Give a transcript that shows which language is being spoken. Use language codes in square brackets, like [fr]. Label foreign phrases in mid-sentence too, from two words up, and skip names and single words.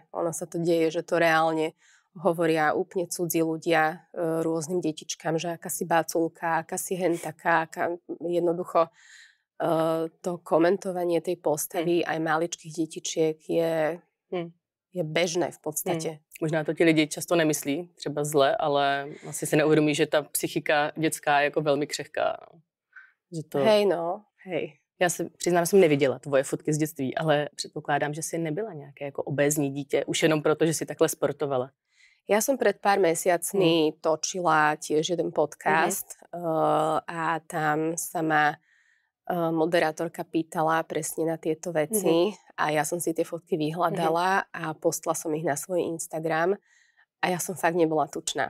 [sk] Ono sa to deje, že to reálne hovoria úplne cudzí ľudia rôznym detičkám, že aká si báculka, aká si hentaká, jednoducho to komentovanie tej postavy aj maličkých detičiek je bežné v podstate. [cs] Možná to ti lidi často nemyslí, třeba zle, ale asi si neuvědomí, že ta psychika dětská je jako velmi křehká. Že to... [sk] Hej. [cs] Já se přiznám, že jsem neviděla tvoje fotky z dětství, ale předpokládám, že jsi nebyla nějaké jako obézní dítě, už jenom proto, že si takhle sportovala. [sk] Ja som pred pár mesiacmi točila tiež jeden podcast a tam sa ma moderátorka pýtala presne na tieto veci a ja som si tie fotky vyhľadala a postla som ich na svoj Instagram a ja som fakt nebola tučná.